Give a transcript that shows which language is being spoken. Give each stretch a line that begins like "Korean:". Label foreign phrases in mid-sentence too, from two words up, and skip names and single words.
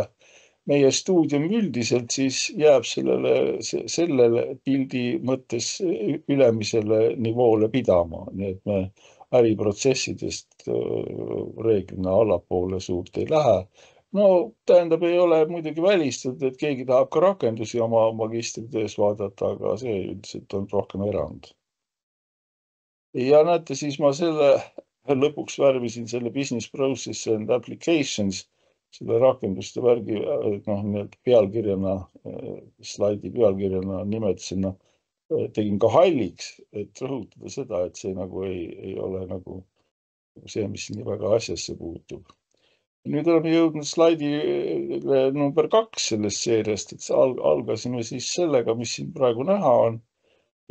Estonian: Meie stuudium üldiselt siis jääb sellele pildi mõttes ülemisele nivoole pidama, nii et me äriprotsessidest reeglina allapoole suurt ei lähe. Tähendab, ei ole muidugi välistatud, et keegi tahab ka rakendusi oma magistritöös vaadata, aga see üldiselt on rohkem erand. Ja näete, siis ma selle lõpuks värvisin selle
English: business process and applications,
Estonian: selle rakenduste värgi pealkirjana, slaidi pealkirjana nimetasena, tegin ka halliks, et rõhutada seda, et see nagu ei ole nagu see, mis nii väga asjasse puutub. Nüüd oleme jõudnud slaidi number 2 sellest seeriast, et algasime siis sellega, mis siin praegu näha on.